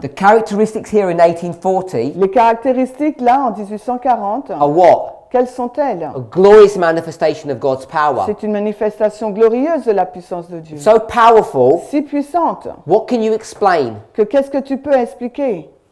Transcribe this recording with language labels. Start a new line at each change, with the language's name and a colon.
English: The characteristics here in 1840
French: Les caractéristiques là en 1840,
English: are what?
French: quelles sont-elles?
English: A glorious manifestation of God's power.
French: C'est une manifestation glorieuse de la puissance de Dieu.
English: So powerful,
French: Si puissante
English: what can you explain?
French: que qu'est-ce que tu peux expliquer?